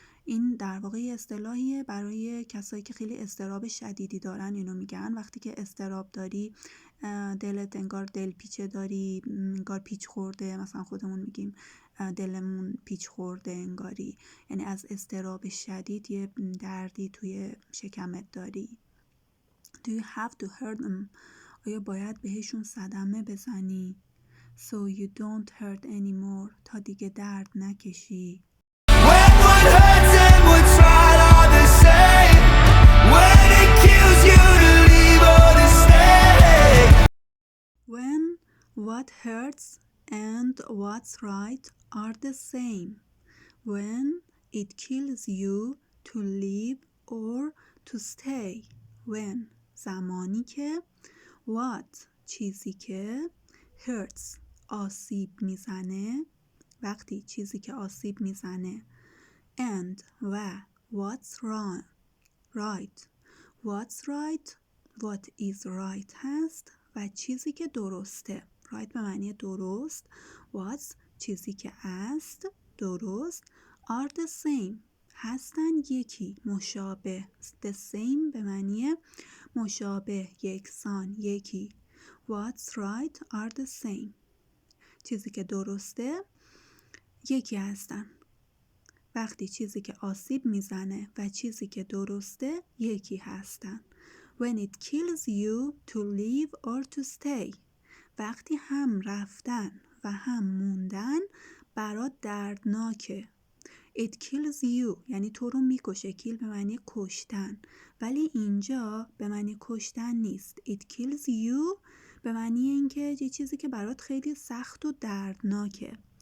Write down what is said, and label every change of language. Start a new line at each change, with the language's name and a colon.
Persian: این در واقع اصطلاحیه برای کسایی که خیلی اضطراب شدیدی دارن. اینو میگن وقتی که اضطراب داری، دلت انگار دل پیچه داری، انگار پیچ خورده، مثلا خودمون میگیم دلمون پیچ خورده انگاری، یعنی از اضطراب شدید یه دردی توی شکمت داری.
English: Do you have to hurt them؟
Persian: آیا باید بهشون صدمه بزنی؟
English: So you don't hurt anymore،
Persian: تا دیگه درد نکشی.
English: When what hurts and what's right are the same. When it kills you to leave or to stay. When what hurts and what's right are the same. When it kills you to leave or to stay.
Persian: When زمانی که what چیزی که hurts آسیب میزنه، وقتی چیزی که آسیب میزنه and و what's wrong right.
English: What's right what is right
Persian: هست و چیزی که درسته. right به معنی درست، what's چیزی که است درست،
English: are the same
Persian: هستن یکی، مشابه. the same به معنی مشابه، یکسان، یکی.
English: What's right are the same
Persian: چیزی که درسته یکی هستن. وقتی چیزی که آسیب میزنه و چیزی که درسته یکی هستن.
English: When it kills you to leave or to stay.
Persian: وقتی هم رفتن و هم موندن برات دردناکه.
English: It kills you
Persian: یعنی تو رو میکشه. kill به معنی کشتن، ولی اینجا به معنی کشتن نیست.
English: It kills you
Persian: به معنی اینکه یه چیزی که برات خیلی سخت و دردناکه.